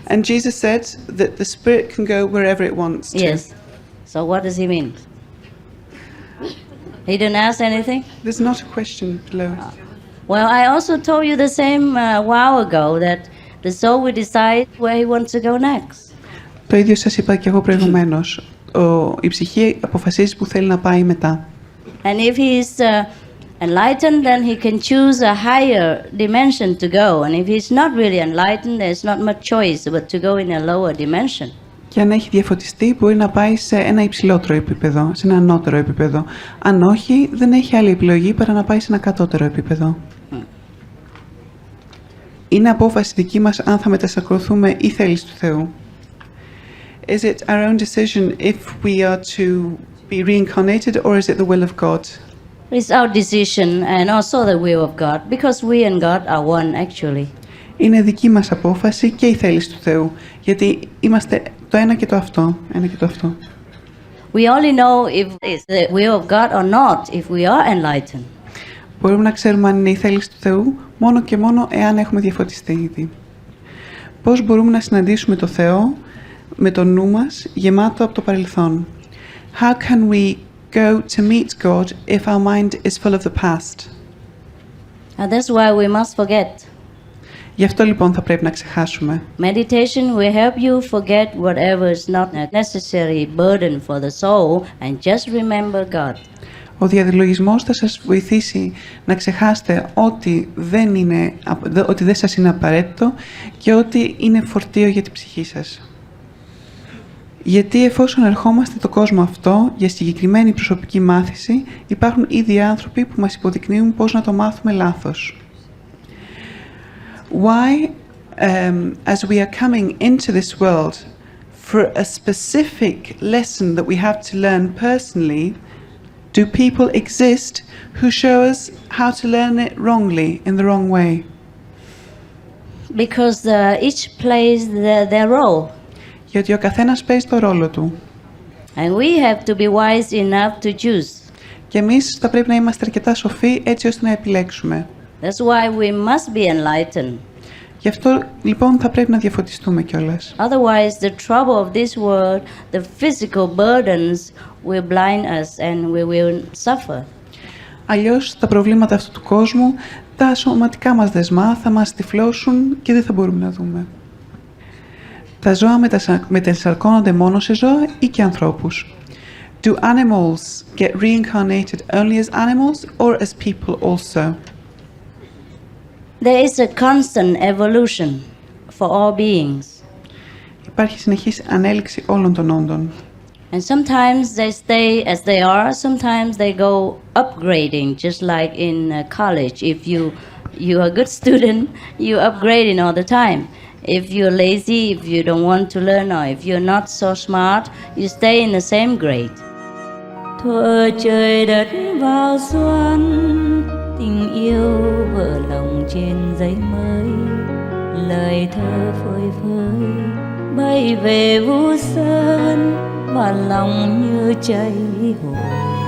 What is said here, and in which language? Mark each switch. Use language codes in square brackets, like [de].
[en] And Jesus said that the spirit can go wherever it wants to. Yes. So what does he mean? He didn't ask anything? There's not a question below. Well, I also told you the same a while ago that the soul will decide where he wants to go next. [el] Το ίδιο σας είπα και εγώ προηγουμένως. Η ψυχή αποφασίζει που θέλει να πάει μετά. [en] And if he's enlightened, then he can choose a higher dimension to go. And if he's not really enlightened, there's not much choice but to go in a lower dimension. [el] Και αν έχει διαφωτιστεί, μπορεί να πάει σε ένα υψηλότερο επίπεδο, σε ένα ανώτερο επίπεδο. Αν όχι, δεν έχει άλλη επιλογή παρά να πάει σε ένα κατώτερο επίπεδο. Είναι απόφαση δική μας αν θα μετασακρωθούμε ή θέληση του Θεού. [en] Is it our own decision if we are to be reincarnated or is it the will of God? It's our decision and also the will of God, because we and God are one actually. [el] Είναι δική μας απόφαση και η θέληση του Θεού, γιατί είμαστε το ένα και το αυτό, ένα και το αυτό. [en] We only know if it's the will of God or not if we are enlightened. [el] Μπορούμε να ξέρουμε αν είναι η θέληση του Θεού μόνο και μόνο εάν έχουμε διαφωτιστεί ήδη. Πώς μπορούμε να συναντήσουμε το Θεό με το νου μας γεμάτο από το παρελθόν? [en] How can we go to meet God if our mind is full of the past? And that's why we must forget. [el] Γι' αυτό λοιπόν θα πρέπει να ξεχάσουμε. [en] Meditation will help you forget whatever is not a necessary burden for the soul and just remember God. [el] Ο διαδιλογισμός θα σας βοηθήσει να ξεχάσετε ότι δεν σας είναι απαραίτητο και ότι είναι φορτίο για την ψυχή σας. Γιατί εφόσον ερχόμαστε το κόσμο αυτό για συγκεκριμένη προσωπική μάθηση, υπάρχουν ήδη άνθρωποι που μας υποδεικνύουν πώς να το μάθουμε λάθος. [en] Why, as we are coming into this world for a specific lesson that we have to learn personally, do people exist who show us how to learn it wrongly, in the wrong way? Because each plays their role. [el] Γιατί ο καθένας παίζει το ρόλο του. [en] And we have to be wise enough to choose. [el] Και εμείς θα πρέπει να είμαστε αρκετά σοφοί έτσι ώστε να επιλέξουμε. [en] That's why we must be enlightened. [el] Γι' αυτό λοιπόν θα πρέπει να διαφωτιστούμε κιόλας. [en] Otherwise, the trouble of this world, the physical burdens will blind us and we will suffer. [el] Αλλιώς τα προβλήματα αυτού του κόσμου, τα σωματικά μας δεσμά θα μας τυφλώσουν και δεν θα μπορούμε να δούμε. Τα ζώα μετασαρκώνονται μόνο σε ζώα ή και ανθρώπους? [en] Do animals get reincarnated only as animals or as people also? There is a constant evolution for all beings. [el] Υπάρχει συνεχής ανέλυξη όλων των όντων. [en] And sometimes they stay as they are, sometimes they go upgrading, just like in college. If you are a good student, you're upgrading all the time. If you're lazy, if you don't want to learn, or if you're not so smart, you stay in the same grade. [vi] Thuở trời đất vào xuân, tình yêu vỡ lòng trên giấy mới, lời thơ phơi phới bay về vũ sơn và lòng như cháy hồn.